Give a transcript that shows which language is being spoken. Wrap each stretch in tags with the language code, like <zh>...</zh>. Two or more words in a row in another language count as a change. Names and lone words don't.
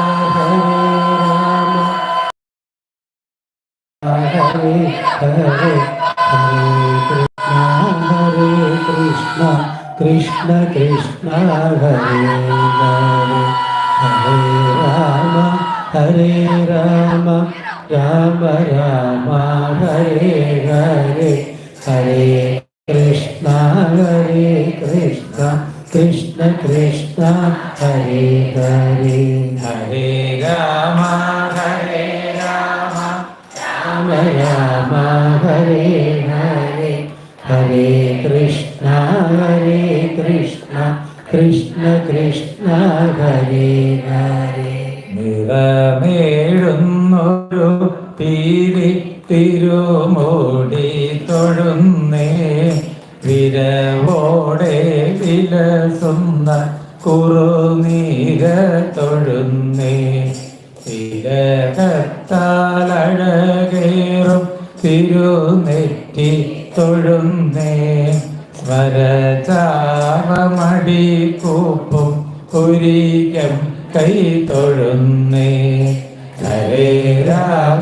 <sa>ഹരേ ഹരേ ഹരേ കൃഷ്ണ കൃഷ്ണ കൃഷ്ണ ഹരേ ഹരേ ഹരേ രാമ ഹരേ രാമ രാമ രാമ ഹരേ ഹരേ ഹരേ കൃഷ്ണ കൃഷ്ണ കൃഷ്ണ കൃഷ്ണ ഹരേ ഹരേ ഹരേ രാമ ഹരേ രാമ രാമ രാമ ഹരേ ഹരേ ഹരേ കൃഷ്ണ കൃഷ്ണ കൃഷ്ണ കൃഷ്ണ ഹരേ ഹരേ</sa> <ml>നിറമേഴുന്നൊരു പീലി തിരുമോടി തൊഴുന്നേ വിരവോടെ വിലസുന്ന കുറുനീര തൊഴുന്നേ തിലകത്താലഴകേറും തിരുനെറ്റി തൊഴുന്നേ സ്വരചാപമടി കൂപ്പും കുരികം കൈ തൊഴുന്നേ ഹരേ രാമ</ml>